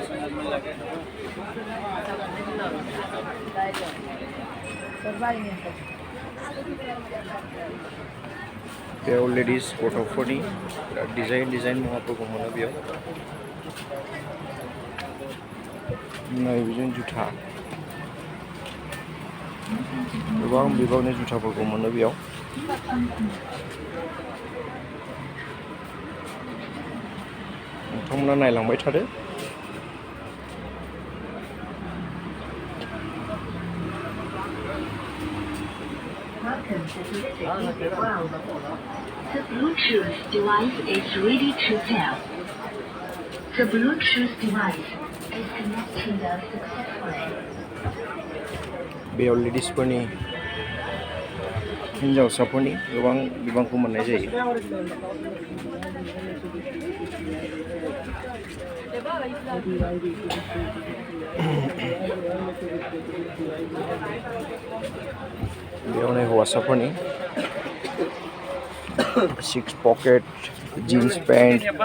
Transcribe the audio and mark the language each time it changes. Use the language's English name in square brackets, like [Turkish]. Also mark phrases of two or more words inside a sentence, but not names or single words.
[Bodo] बेयाव लेडिस गथ'फोरनि डिजाइन मुवाफोरखौ मोनो बेयाव नायबिजों जुथा गोबां बिबांनि जुथाफोरखौ मोनो बेयाव नोंथांमोना नायलांबाय थादो [English] The Bluetooth device is ready to pair. The Bluetooth device is connected successfully. [Bodo] बेयाव लेडिसफोरनि हिन्जावसाफोरनि गोबां बिबांखौ मोननाय जायो बेयावनो हौवासाफोरनि [English] six pocket jeans pant